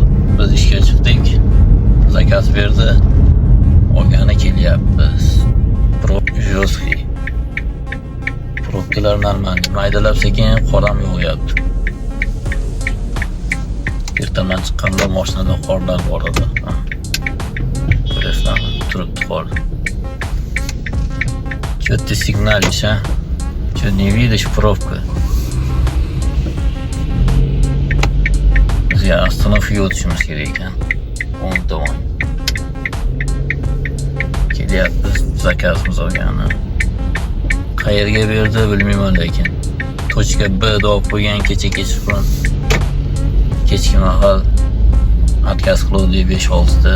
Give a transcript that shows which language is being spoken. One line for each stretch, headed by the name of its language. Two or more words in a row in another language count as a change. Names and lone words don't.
Uzbek: Biz ishga chiqdik. Zakaz berdi. Olgani kelyapmiz. Жёсткий. Probkalar normal. Maydalab sekin qor ham yog'yapti. Ertaman chiqqanda mashinada qorlar bor edi. Turibdi qor.
Russian: Что ты сигналишь, а? Что не видишь пробка?
Uzbek: Bizga oстановка o'tishimiz kerak ekan. O'ng tomon. Kelyapmiz, zakazimiz olgani. Qayerga berdi bilmayman lekin.
Russian: Точка B
Uzbek: deb qo'ygan kecha-kechqurun. Kechki mahal отказ qildi 5-6 ta.